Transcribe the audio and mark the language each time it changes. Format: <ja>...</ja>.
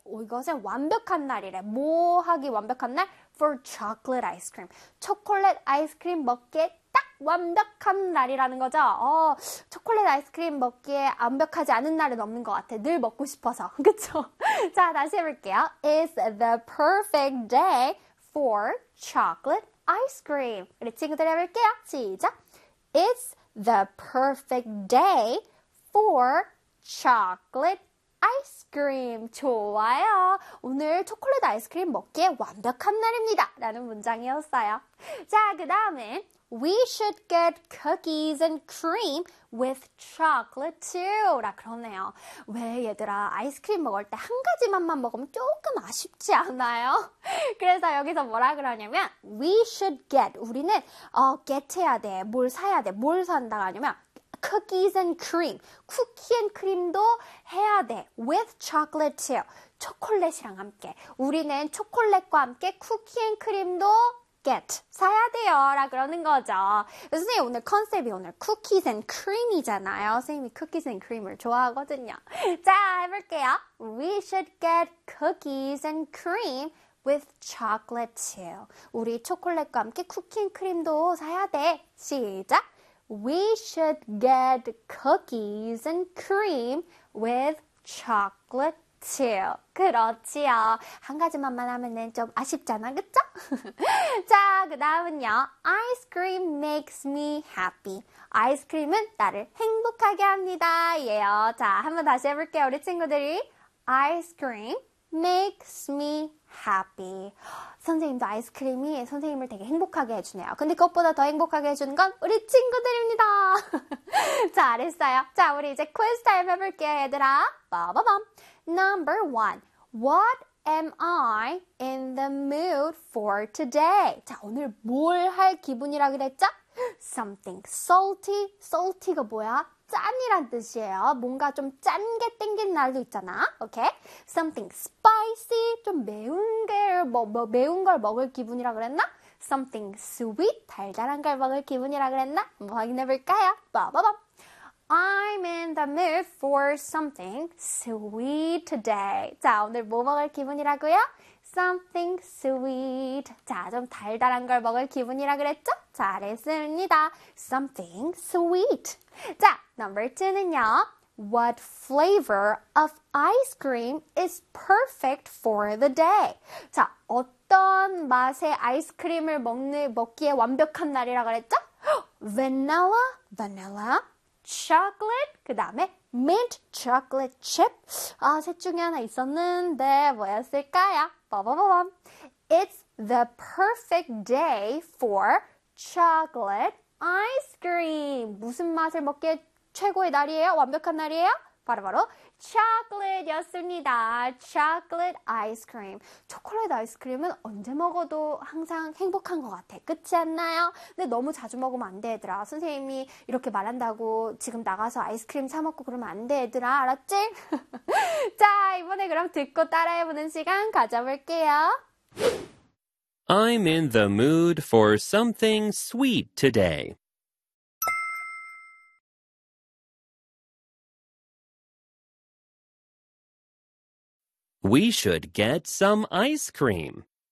<ko>오, 이것은 완벽한 날이래. 뭐하기 완벽한 날?</ko> <en>For chocolate ice cream.</en> <ko>초콜릿 아이스크림 먹기에 딱 완벽한 날이라는 거죠. 초콜릿 아이스크림 먹기에 완벽하지 않은 날은 없는 것 같아. 늘 먹고 싶어서. 그쵸? 자, 다시 해볼게요.</ko> <en>It's the perfect day for chocolate ice cream.</en> <ko>우리 친구들 해볼게요. 시작!</ko> <en>It's the perfect day for chocolate ice cream.</en> <ko>좋아요. 오늘 초콜릿 아이스크림 먹기에 완벽한 날입니다. 라는 문장이었어요. 자, 그 다음에</ko> <en>We should get cookies and cream with chocolate too.</en> <ko>라 그러네요. 왜 얘들아 아이스크림 먹을 때 한 가지만 먹으면 조금 아쉽지 않아요? 그래서 여기서 뭐라 그러냐면</ko> <en>We should get.</en> <ko>우리는 get 해야 돼. 뭘 사야 돼. 뭘 산다. 아니면</ko> <en>cookies and cream.</en> <ko>쿠키 앤 크림도 해야 돼.</ko> <en>with chocolate too.</en> <ko>초콜릿이랑 함께. 우리는 초콜릿과 함께 쿠키 앤 크림도 get. 사야 돼요. 라 그러는 거죠. 선생님, 오늘 컨셉이 오늘</ko> <en>cookies and cream이잖아요.</en> <ko>선생님이</ko> <en>cookies and cream을</en> <ko>좋아하거든요. 자, 해볼게요.</ko> <en>We should get cookies and cream with chocolate too.</en> <ko>우리 초콜릿과 함께 쿠키 앤 크림도 사야 돼. 시작!</ko> <en>We should get cookies and cream with chocolate too.</en> <ko>그렇지요. 한 가지만 하면은 좀 아쉽잖아, 그쵸? 자, 그 다음은요.</ko> <en>Ice cream makes me happy.</en> <ko>아이스크림은 나를 행복하게 합니다. 예요. 자, 한번 다시 해볼게요, 우리 친구들이.</ko> <en>Ice cream makes me happy.</en> <ko>선생님도 아이스크림이 선생님을 되게 행복하게 해주네요. 근데 그것보다 더 행복하게 해주는 건 우리 친구들입니다. 잘했어요. 자, 우리 이제 퀴즈 타임 해볼게요, 얘들아.</ko> <en>빠바밤. Number one. What am I in the mood for today?</en> <ko>자, 오늘 뭘 할 기분이라 그랬죠?</ko> <en>Something salty.</en> <ko>Salty가 뭐야? 짠이란 뜻이에요. 뭔가 좀 짠 게 땡긴 날도 있잖아.</ko> <en>Okay? Something spicy.</en> <ko>좀 매운 걸, 매운 걸 먹을 기분이라 그랬나?</ko> <en>Something sweet.</en> <ko>달달한 걸 먹을 기분이라 그랬나? 한번 확인해볼까요? 빠바밤.</ko> <en>I'm in the mood for something sweet today.</en> <ko>자, 오늘 뭐 먹을 기분이라고요?</ko> <en>Something sweet.</en> <ko>자, 좀 달달한 걸 먹을 기분이라 그랬죠? 잘했습니다.</ko> <en>Something sweet.</en> <ko>자,</ko> <en>number two는요. What flavor of ice cream is perfect for the day?</en> <ko>자, 어떤 맛의 아이스크림을 먹기에 완벽한 날이라고 그랬죠?</ko> <en>Vanilla, vanilla, chocolate,</en> <ko>그 다음에</ko> <en>mint chocolate chip.</en> <ko>아, 셋 중에 하나 있었는데 뭐였을까요? 빠바바밤.</ko> <en>It's the perfect day for chocolate ice cream.</en> <ko>무슨 맛을 먹기에 최고의 날이에요? 완벽한 날이에요? 바로 chocolate였습니다.</ko> <en>Chocolate ice cream.</en> <ko>초콜릿 아이스크림은 언제 먹어도 항상 행복한 것 같아. 그렇지 않나요? 근데 너무 자주 먹으면 안 돼, 얘들아. 선생님이 이렇게 말한다고 지금 나가서 아이스크림 사 먹고 그러면 안 돼, 얘들아. 알았지? 자, 이번에 그럼 듣고 따라해보는 시간 가져볼게요.</ko> <en>I'm in the mood for something sweet today. We should get some ice cream.</en>